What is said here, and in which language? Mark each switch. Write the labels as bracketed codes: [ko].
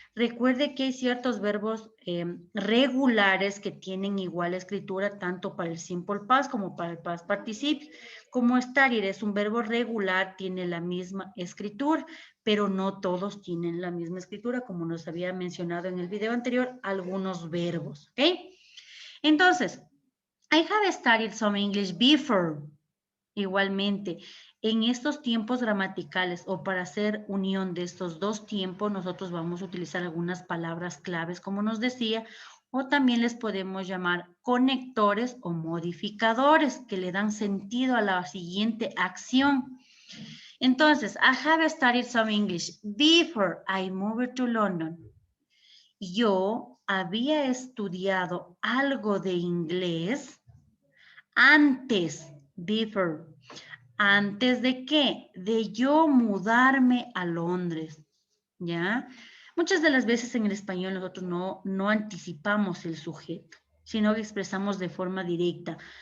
[es] Recuerde que hay ciertos verbos regulares que tienen igual escritura tanto para el simple past como para el past participio. Como estar es un verbo regular, tiene la misma escritura, pero no todos tienen la misma escritura, como nos había mencionado en el video anterior, algunos verbos, ¿ok? [en] Entonces, I have studied some English before. [es] Igualmente, en estos tiempos gramaticales o para hacer unión de estos dos tiempos, nosotros vamos a utilizar algunas palabras claves, como nos decía, o también les podemos llamar conectores o modificadores que le dan sentido a la siguiente acción. [en] Entonces, I have studied some English before I moved to London. [es] Yo había estudiado algo de inglés antes, before. ¿Antes de qué? De yo mudarme a Londres, ¿ya? Muchas de las veces en el español nosotros no anticipamos el sujeto, sino que expresamos de forma directa.